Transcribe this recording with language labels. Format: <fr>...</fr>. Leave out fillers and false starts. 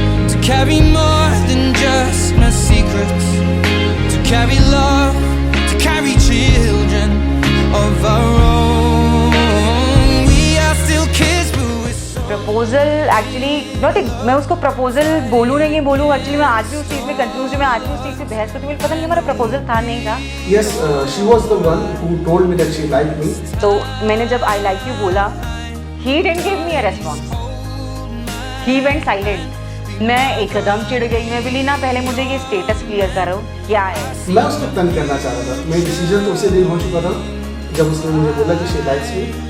<en>To carry more than just my secrets, to carry love, to carry children of our own. We are still kids, but we're so.</en> <hi>Proposal actually not, मैं उसको proposal बोलूँ नहीं बोलूँ, actually मैं आज भी उस चीज़ में कंफ्यूज हूँ। मैं आज भी उस चीज़ से बहस करती हूँ, मुझे पता नहीं हमारा प्रपोजल था नहीं था।</hi> <en>Yes, she was the one who told me that she liked me.</en> <hi>तो मैंने जब</hi> <en>I like you</en> <hi>बोला,</hi> <en>He didn't give me a response, he went silent.</en> <hi>मैं एकदम चिढ़ गई, मैं बोली ना पहले मुझे ये स्टेटस क्लियर करो क्या है। मैं उसको तंग करना चाह रहा था। मेरा डिसीजन तो उसी दिन हो चुका था जब उसने मुझे बोला कि</hi> <en>She likes me.</en>